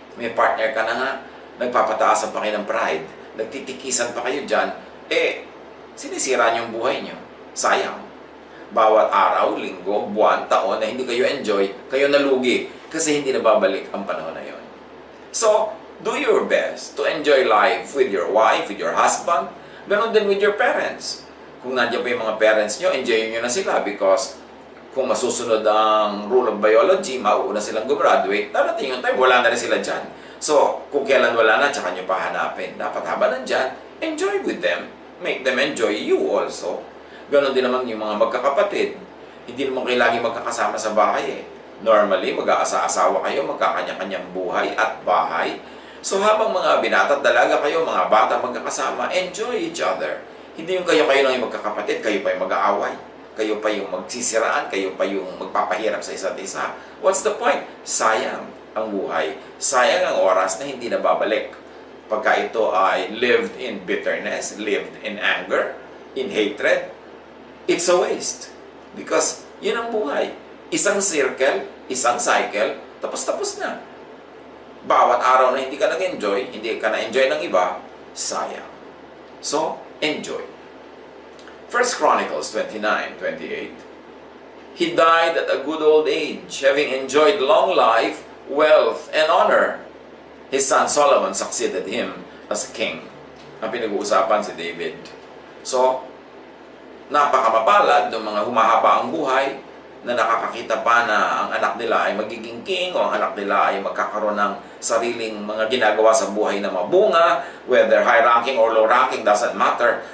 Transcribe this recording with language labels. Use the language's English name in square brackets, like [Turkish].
[Filipino] May partner ka na nga, nagpapataasan pa kayo ng pride, nagtitikisan pa kayo dyan, sinisira niyo yung buhay niyo. Sayang. Bawat araw, linggo, buwan, taon na hindi kayo enjoy, kayo nalugi kasi hindi na babalik ang panahon na yon. [English] So, do your best to enjoy life with your wife, with your husband, [Filipino] ganon din [English] with your parents. [Filipino] Kung nandiyan pa yung mga parents nyo, enjoy nyo na sila because kung masusunod ang rule of biology, mauuna silang gumraduate, darating yung time, wala na rin sila dyan. So, kung kailan wala na, tsaka nyo pa hanapin. Dapat habang nandyan, [English] enjoy with them. Make them enjoy you also. [Filipino] Ganon din naman yung mga magkakapatid. Hindi naman kayo lagi magkakasama sa bahay Normally, mag-aasa-asawa kayo, magkakanya-kanyang buhay at bahay. So habang mga binata at dalaga kayo, mga bata magkakasama, [English] enjoy each other. [Filipino] Hindi yung kayo-kayo lang yung magkakapatid, kayo pa yung mag-aaway. Kayo pa yung magsisiraan, kayo pa yung magpapahirap sa isa't isa. [English] What's the point? [Filipino] Sayang ang buhay. Sayang ang oras na hindi na babalik. Pagka ito ay [English] lived in bitterness, lived in anger, in hatred, it's a waste. [Filipino] Because yun ang buhay. Isang circle, isang cycle, tapos na. Bawat araw na hindi ka nag-enjoy, hindi ka na-enjoy ng iba, sayang. [English] So, enjoy. 1 Chronicles 29:28. He died at a good old age, having enjoyed long life, wealth, and honor. His son Solomon succeeded him as king. [Filipino] Ang pinag-uusapan si David. So, napakamapalad ng mga humahaba ang buhay na nakakakita pa na ang anak nila ay magiging king o ang anak nila ay magkakaroon ng sariling mga ginagawa sa buhay na mabunga, [English] whether high ranking or low ranking, doesn't matter.